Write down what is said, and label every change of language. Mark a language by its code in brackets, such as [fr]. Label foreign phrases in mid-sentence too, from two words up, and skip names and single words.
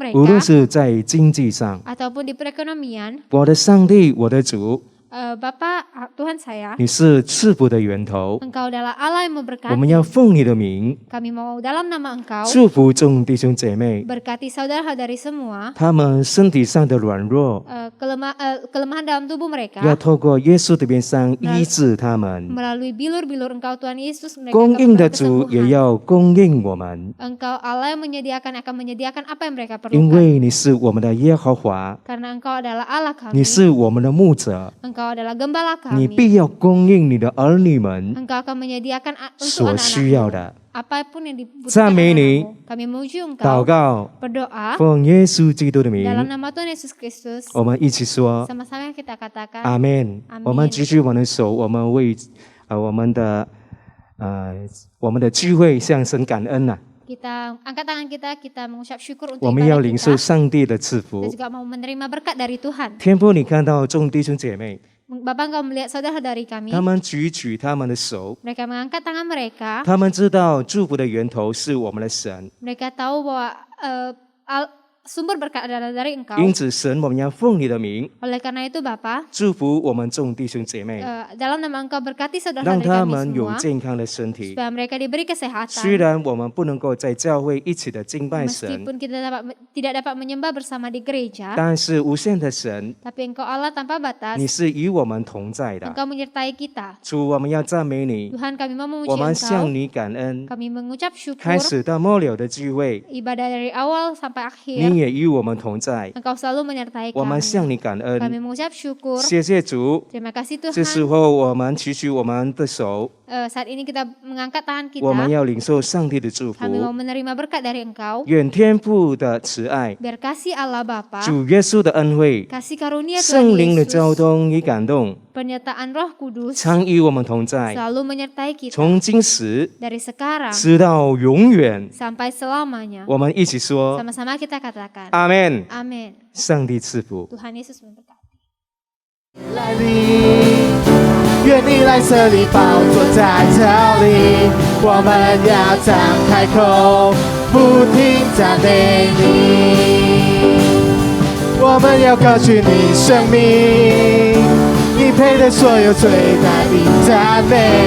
[zh] 无论 [id] mereka [zh] 是在经济上。 [id] ataupun di perekonomian. [zh] 我的上帝，我的主， [id] Bapa, Tuhan saya, [zh] 你是赐福的源头。 [id] Engkau adalah Allah yang [zh] 我们 [id] memberkati. [zh] 要奉你的名 [id] Kami mau dalam nama Engkau [zh] 祝福众弟兄姐妹， [id] berkati saudara-saudari semua. [zh] 他们身体上的软弱， [id] Kelemahan dalam tubuh mereka [zh] 要透过耶稣的鞭伤医治他们。 [id] melalui bilur-bilur Engkau Tuhan Yesus mereka [zh] 供应的 [id] dapat [zh] 主也 [id] kesembuhan. [zh] 要供应我们， [id] Engkau Allah yang akan menyediakan apa yang mereka [zh] 因 [id] perlukan. [zh] 为你是我们的耶和华， [id] Karena Engkau adalah Allah [zh] 你 [id] kami. [zh] 是我们的牧者， [id] Engkau adalah gembala [zh] 你 [id] kami. [zh] 必要供应你的儿女们 [id] Engkau akan menyediakan untuk [zh] 所需要 [id] anak-anak [zh] 的。 [id] apapun yang dibutuhkan [zh] 赞美你， [id] anak-anakmu. Kami memuji [zh] 祷 [id] Engkau, [zh] 告， [id] berdoa [zh] 奉耶稣基督的名， [id] dalam nama Tuhan Yesus Kristus. [zh] 我们一起说 [id] Sama-sama kita katakan [zh] 阿门。 [id] Amin [zh] 我们举起我们的手，我们为我们的聚会向神感恩呐、 [id] kita angkat tangan kita mengucap syukur [zh] 我 [id] untuk [zh] 们要 [id] ibadah [zh] 领受 [id] kita. [zh] 上帝的赐福 [id] Kita。juga mau menerima berkat dari Tuhan. [zh] 天父，你看到众弟兄姐妹， [id] Bapak Engkau melihat saudara-saudari kami. [zh] 他们举起他们的手， [id] Mereka mengangkat tangan mereka. [zh] 他们知道祝福的源头是我们的神， [id] Mereka tahu bahwa sumber berkat adalah dari Engkau. [zh] 因此神，我们要奉你的名 [id] Oleh karena itu Bapa, [zh] 祝福我们众弟兄姐妹， [id] dalam nama Engkau berkati [zh] 让 [id] saudara-saudari [zh] 他 [id] kami [zh] 们有 [id] semua. [zh] 健康的身体。 [id] Supaya mereka diberi [zh] 虽 [id] kesehatan. [zh] 然我们不能够在教会一起的敬拜神， [id] Meskipun kita tidak dapat menyembah bersama di gereja. [zh] 但是无限的神， [id] Tapi Engkau Allah tanpa batas. [zh] 你是与我们同在的。 [id] Engkau menyertai kita. [zh] 主，我们要赞美你， [id] Tuhan kami mau [zh] 我 [id] memuji [zh] 们 [id] Engkau. [zh] 向你感恩。 [id] Kami mengucap [zh] 开 [id] syukur. [zh] 始到末了的聚会， [id] Ibadah dari awal sampai [zh] 你 [id] akhir. [zh] 也与我们同在， [id] Engkau selalu menyertai [zh] 我们 [id] kami. [zh] 向你感 [id] Kami [zh] 恩。 [id] mengucap syukur. [zh] 谢谢主， [id] Terima kasih [zh] 这时 [id] Tuhan. [zh] 候我们举起我们的手， [id] Saat ini kita mengangkat tangan [zh] 我们 [id] kita. [zh] 要领受上帝的祝 [id] Kami mau [zh] 福。 [id] menerima berkat dari Engkau. [zh] 愿天父的慈爱、 [id] Biar kasih Allah Bapa, [zh] 主耶稣的恩惠、 [id] kasih karunia Tuhan [zh] 圣灵的交 [id] Yesus, [zh] 通与感动， [id] penyertaan Roh Kudus [zh] 常与我们同在， [id] selalu menyertai kita [zh] 从今时 [id] dari sekarang [zh] 直到永远。 [id] sampai selamanya. [zh] 我们一起说 [id] Sama-sama kita katakan. [zh] 阿门。 [id] Amin. [zh] 上帝赐福。 [id] Tuhan Yesus memberkati. [zh] 来临，愿你来这里，宝座在这里，我们要张开口，不停赞美你。我们要高举你生命，你配得所有最大的赞美。